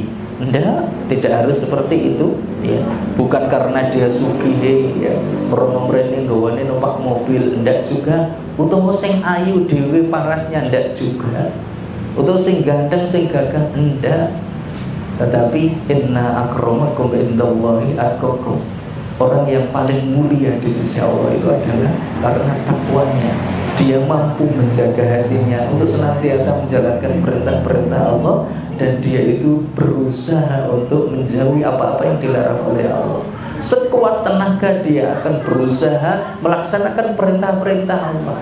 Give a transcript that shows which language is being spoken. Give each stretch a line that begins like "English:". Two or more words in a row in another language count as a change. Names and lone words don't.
Indonesian: Tidak harus seperti itu, ya. Bukan karena dia sugih, ya,
Javanese: merono-mrene nggawane numpak mobil,
Indonesian: ndak juga.
Javanese: Utawa sing ayu dhewe parasnya, ndak juga. Utawa sing ganteng, sing gagah, ndak.
Arabic: Tetapi إن أكرمكم عند الله أتقاكم.
Indonesian: Orang yang paling mulia di sisi Allah itu adalah karena takwanya. Dia mampu menjaga hatinya untuk senantiasa menjalankan perintah-perintah Allah, dan dia itu berusaha untuk menjauhi apa-apa yang dilarang oleh Allah. Sekuat tenaga dia akan berusaha melaksanakan perintah-perintah Allah.